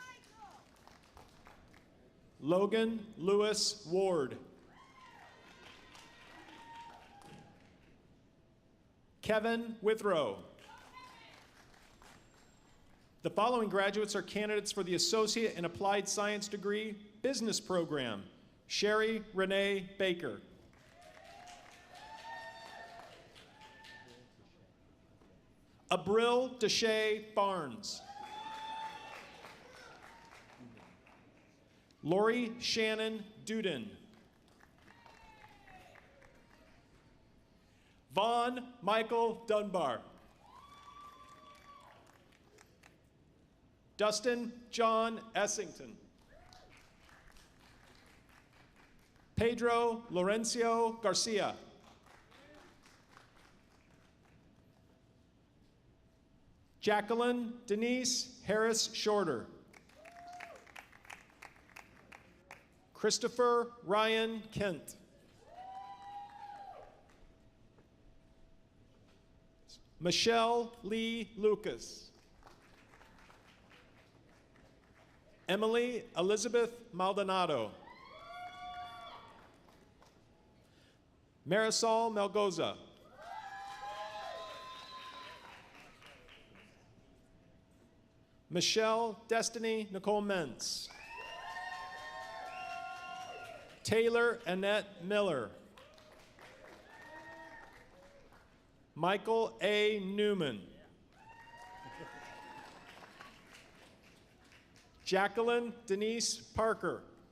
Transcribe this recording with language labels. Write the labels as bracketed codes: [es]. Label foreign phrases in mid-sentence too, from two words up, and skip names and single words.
[en] Logan Lewis Ward. Kevin Withrow. The following graduates are candidates for the Associate in Applied Science degree, Business Program. Sherry Renee Baker. Abril Deshay Barnes. Lori Shannon Duden. Vaughn Michael Dunbar. Dustin John Essington. Pedro Lorenzo Garcia. Jacqueline Denise Harris Shorter. Christopher Ryan Kent. Michelle Lee Lucas. Emily Elizabeth Maldonado. Marisol Melgoza. Michelle Destiny Nicole Mentz. Taylor Annette Miller. Michael A. Newman. Jacqueline Denise Parker.